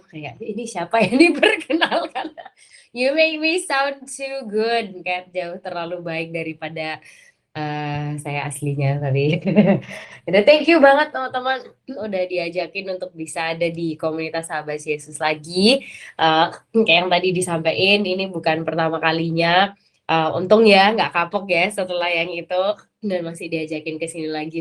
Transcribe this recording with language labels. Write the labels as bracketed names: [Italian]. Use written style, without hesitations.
[Indonesian] Kayak, ini siapa yang diperkenalkan? [English] You make me sound too good. [Indonesian] Kayak jauh terlalu baik daripada saya aslinya tadi. Udah thank you banget teman-teman udah diajakin untuk bisa ada di komunitas Sahabat Yesus lagi. Kayak yang tadi disampaikan ini bukan pertama kalinya. Untung ya nggak kapok ya setelah yang itu dan masih diajakin ke sini lagi.